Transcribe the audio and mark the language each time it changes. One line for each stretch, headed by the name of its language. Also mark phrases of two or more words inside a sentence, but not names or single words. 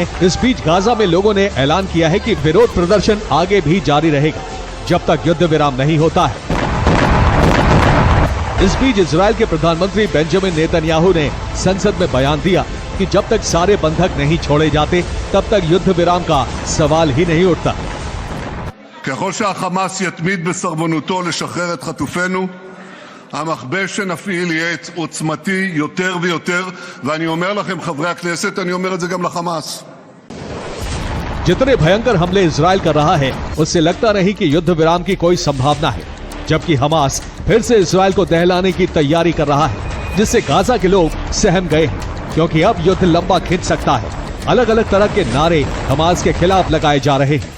Hindi: इस बीच गाजा में लोगों ने ऐलान किया है कि विरोध प्रदर्शन आगे भी जारी रहेगा जब तक युद्ध विराम नहीं होता है। इस बीच इजरायल के प्रधानमंत्री बेंजामिन नेतन्याहू ने संसद में बयान दिया कि जब तक सारे बंधक नहीं छोड़े जाते तब तक युद्ध विराम का सवाल ही नहीं उठता।
Hebrew: ככל שהחמאס יתמיד בסרבנותו לשחרר את חטופינו, המכבש שנפעיל יהיה עוצמתי יותר ויותר, ואני אומר לכם חברי הכנסת, אני אומר את זה גם לחמאס.
Hindi: जितने भयंकर हमले इजरायल कर रहा है उससे लगता नहीं कि युद्ध विराम की कोई संभावना है, जबकि हमास फिर से इजरायल को दहलाने की तैयारी कर रहा है, जिससे गाजा के लोग सहम गए हैं, क्योंकि अब युद्ध लंबा खिंच सकता है। अलग अलग तरह के नारे हमास के खिलाफ लगाए जा रहे हैं।